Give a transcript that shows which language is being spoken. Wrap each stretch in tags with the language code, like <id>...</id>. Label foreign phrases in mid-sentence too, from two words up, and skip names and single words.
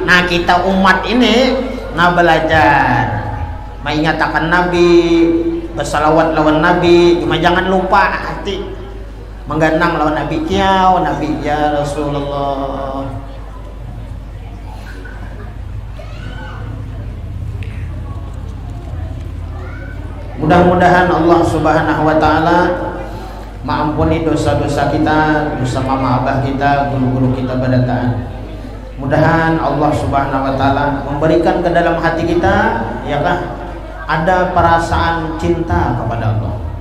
<bjn>Nah kita umat ini nah belajar mengatakan Nabi, bersalawat lawan Nabi, cuma jangan lupa hati mengganang lawan Nabi. Kiau Nabi ya Rasulullah.</bjn> <id>Mudah-mudahan Allah</id> <ar>سبحانه وتعالى</ar> <id>mengampuni dosa-dosa kita, dosa mama abah kita, guru-guru kita pada taat. Mudahan Allah</id> <ar>سبحانه وتعالى</ar> <id>memberikan ke dalam hati kita, ya kah, ada perasaan cinta kepada Allah.</id>